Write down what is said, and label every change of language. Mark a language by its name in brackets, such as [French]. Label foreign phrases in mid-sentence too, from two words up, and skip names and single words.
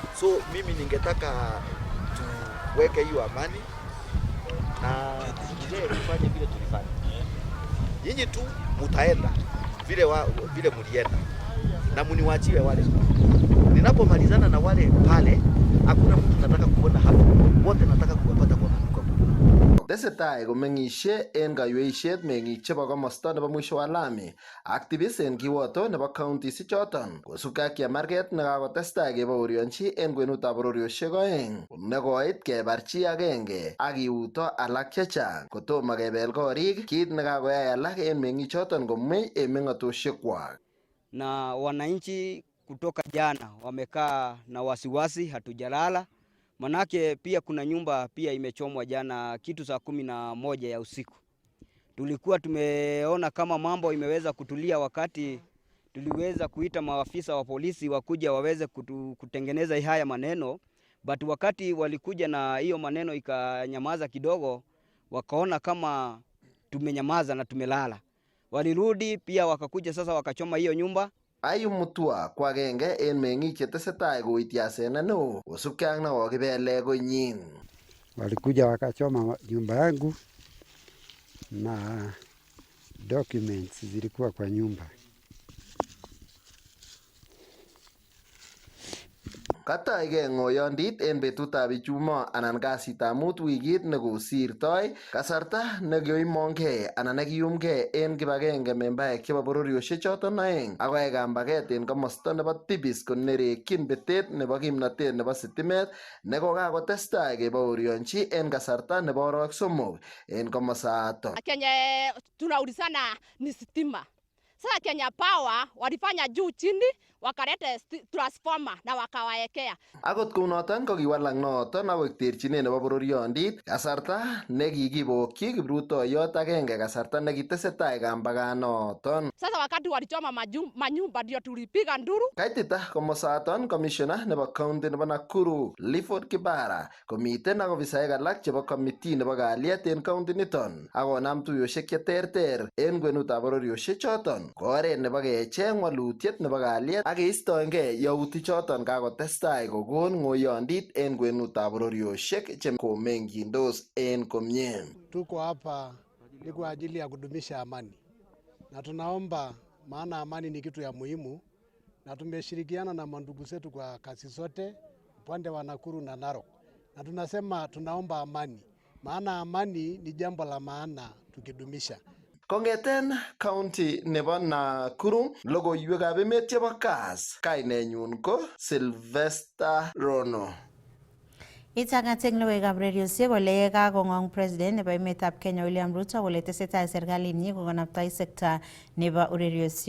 [Swahili] So mimi ningetaka tuweke hiyo amani na tufanye vile tulifanya. Nyinyi tu mutaenda vile mulienda na muniwachiwe wale. Ninapomalizana na wale pale, hakuna mtu nataka kuona hapo. Wote nataka kuwapata kwa mkono. [Kalenjin] Tesetai komengishe en kayweishet meng'ik chebo komosta nebo [Swahili] mwisho wa lami [Kalenjin] ak tibis en kiwoto nebo counties ichoton kosubkei ak chemarget nekakotestai kebaorionchi en kwenutab bororioshek oeng nekoit kebar chi agenge ak kiuto alak chechang kotomo kebel korik, kit nekakoyai alak en meng'ichoton komwei en meng'otoshekwak. [Swahili] Na wananchi kutoka jana wamekaa na wasiwasi, hatujalala. Manake pia kuna nyumba pia imechomwa jana kitu saa 11 ya usiku. Tulikuwa tumeona kama mambo imeweza kutulia wakati tuliweza kuita maafisa wa polisi wakuja waweze kutengeneza haya maneno, but wakati walikuja na hiyo maneno ikanyamaza kidogo, wakaona kama tumenyamaza na tumelala. Walirudi pia wakakuja sasa wakachoma hiyo nyumba. [Kalenjin] Ayu Mutua kwa agenge en meng'ik chetesetai koityi asenet neo kosubkei ak nekokibele konyin. [Swahili] Walikuja wakachoma nyumba yangu na documents zilikuwa kwa nyumba. [Kalenjin] Kataige ng'oyondit en betutab Ijumaa anan kasitab mut wikit nekosirtoi, kasarta nekioimongei anan nekiyumgei en kibagenge membaek chebo bororioshek choton oeng akoyai kambaget en komosta nebo tibis konerekyin betet nebo kimnatet nebo sitimet nekokakotestai kebaorionchi en kasarta nebo orowek somok en komosaton. [Swahili] Kenya tunaulizana ni stima. Sasa Kenya Power walifanya juu chini wakaleta transformer na wakawaekea. [Kalenjin] Akot kounoton kokiwalak noton akoik terchinet nebo bororiondit kasarta nekikibokyi kiprutoiyot agenge kasarta nekitesetai kambaganoton. [Swahili] Sasa wakati walichoma manyumba ndio tulipiga nduru. [Kalenjin] Kaitita komosaton commissioner nebo county nebo Nakuru Clifford Kibara komiten ak ofisaek alak chebo committee nebo kalyet en county niton akonam tuyoshek cheterter en kwenutab bororioshek choton ko oret nebo kecheng walutiet nebo kalyet ak keistoengei yautik choton kakotestai kokon ng'oyondit en kwenutab bororioshek chekomeng'yindos en komie. [Swahili] Tuko hapa ni kwa ajili ya kudumisha amani na tunaomba, maana amani ni kitu ya muhimu, na tumeshirikiana na mandugu zetu kwa kazi zote upande wa Nakuru na Narok, na tunasema tunaomba amani, maana amani ni jambo la maana tukidumisha. [Kalenjin] Kongeten county nebo Nakuru, logoiwekab emet chebo Kass, kainenyun ko Sylvester Rono. Itang'at eng logoiwekab redioshek kole kakong'ong president nebo emetab Kenya William Ruto kole tesetai serkalinyi kokonoptoi sekta nebo urerioshek.